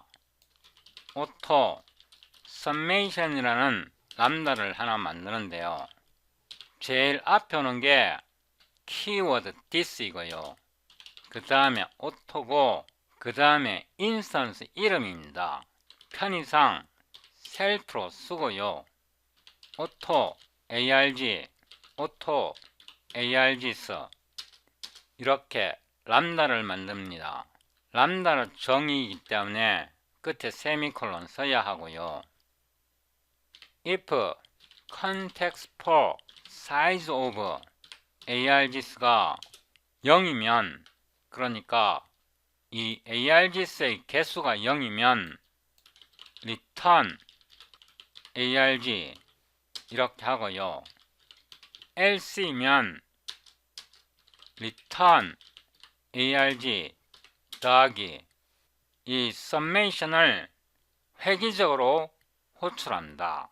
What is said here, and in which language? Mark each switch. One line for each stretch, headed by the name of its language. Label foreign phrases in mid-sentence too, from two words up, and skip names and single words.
English: Auto Summation
Korean: 이라는 람다를 하나 만드는데요. 제일 앞에 오는 게 키워드 this이고요. 그 다음에 auto고 그 다음에 인스턴스 이름입니다. 편의상 셀프로 쓰고요.
English: auto arg, auto args
Korean: 이렇게 람다를 만듭니다. 람다는 정의이기 때문에 끝에 세미콜론 써야 하고요.
English: if context for size of args
Korean: 가 0이면 그러니까 이 args의 개수가 0이면
English: return arg
Korean: 이렇게 하고요. else이면
English: return arg
Korean: 더하기 이 summation을 획기적으로 호출한다.